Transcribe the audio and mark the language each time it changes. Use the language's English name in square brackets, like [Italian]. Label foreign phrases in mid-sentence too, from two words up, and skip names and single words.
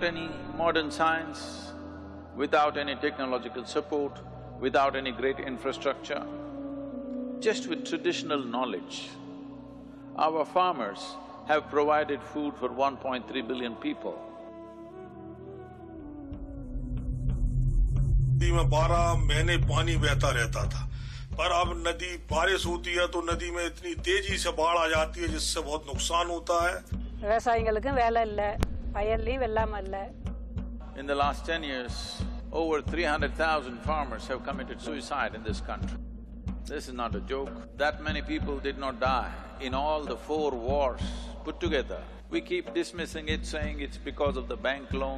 [English] any modern science, without any technological support, without any great infrastructure, just with traditional knowledge, our farmers have provided food for 1.3 billion people. [Hindi] नदी में 12 महीने पानी बहता रहता था, पर अब नदी बारिश होती है तो नदी में इतनी तेजी से बाढ़ आ जाती है जिससे बहुत नुकसान होता है। [Tamil] விவசாயிகளுக்கும் வேலை இல்லை, வயல்லையும் வெள்ளாமை இல்லை. [English] In the last 10 years, over 300,000 farmers have committed suicide in this country. This is not a joke. That many people did not die in all the 4 wars put together. We keep dismissing it, saying it's because of the bank loan.